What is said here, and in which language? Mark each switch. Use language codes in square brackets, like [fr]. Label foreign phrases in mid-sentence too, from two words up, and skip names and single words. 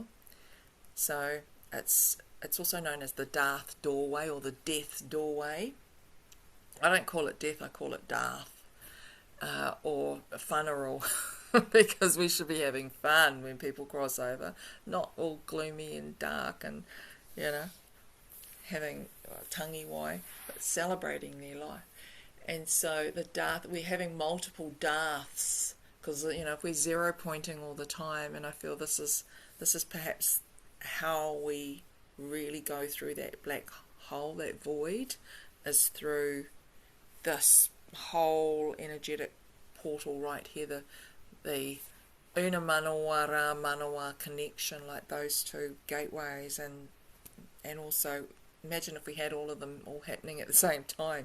[en] So it's also known as the Darth Doorway, or the Death Doorway. I don't call it death, I call it Darth, or funeral. because we should be having fun when people cross over, not all gloomy and dark and, you know, having [mi] tangi wai, [en] but celebrating their life. And so we're having multiple Darths because, you know, if we're zero pointing all the time, and I feel this is perhaps how we really go through that black hole, that void, is through this whole energetic portal right here, the Una Manawa, Ra Manawa connection, like those two gateways, and also imagine if we had all of them all happening at the same time.